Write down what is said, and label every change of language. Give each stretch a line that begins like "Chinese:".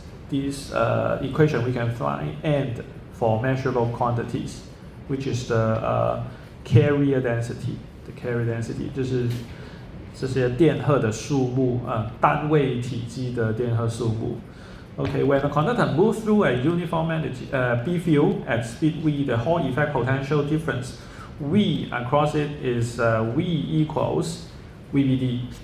English: this equation we can find N for measurable quantities, which is the carrier density. The carrier density
Chinese: 就是这些电荷的数目单位体积的电荷数目。
English: Okay, when a conductor moves through a uniform B field at speed v, the Hall effect potential difference V across it is V equals VBD.